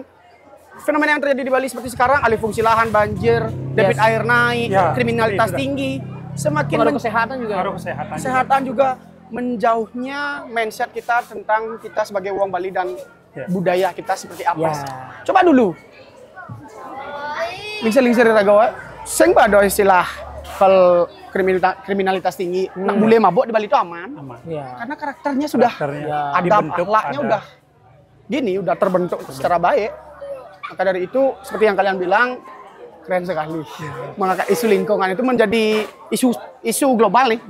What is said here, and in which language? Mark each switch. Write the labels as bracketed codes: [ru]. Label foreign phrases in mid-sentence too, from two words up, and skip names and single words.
[id] Fenomena yang terjadi di Bali seperti sekarang, alih fungsi lahan, banjir, debit Yes. air naik, Ya, kriminalitas itu. tinggi, semakin pengaruh kesehatan juga. Pengaruh kesehatan. kesehatan juga menjauhnya mindset kita tentang kita sebagai wong Bali dan Ya. budaya kita seperti apa. Ya. Coba dulu lingsir ragawa sing pada istilah kalau kriminalitas tinggi nak boleh mabuk di Bali itu aman. Ya. Karena karakternya sudah adab dibentuk, akhlaknya udah gini, udah terbentuk secara baik. Maka dari itu seperti yang kalian bilang keren sekali. Mengangkat isu lingkungan itu menjadi isu global nih.